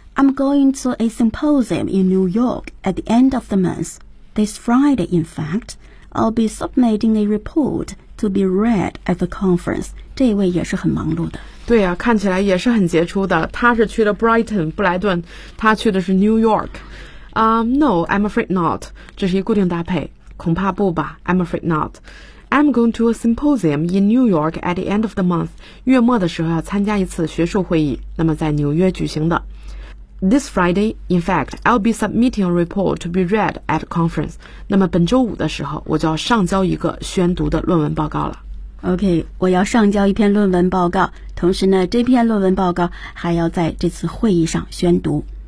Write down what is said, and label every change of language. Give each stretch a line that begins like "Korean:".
English: I'm going to a symposium in New York at the end of the month. This Friday, in fact, I'll be submitting a report to be read at the conference.
Chinese: 这一位也是很忙碌的。对啊，看起来也是很杰出的。他是去了 Brighton, 布莱顿，他去的是 New York.
English: No, I'm afraid not.
Chinese: 这是一固定搭配，恐怕不吧。
English: I'm afraid not. I'm going to a symposium in New York at the end of the month.
Chinese: 月末的时候要参加一次学术会议，那么在纽约举行的。
English: This Friday, in fact, I'll be submitting a report to be read at conference.
Chinese: 那么本周五的时候，我就要上交一个宣读的论文报告了。 OK, 我要上交一篇论文报告，同时呢，这篇论文报告还要在这次会议上宣读。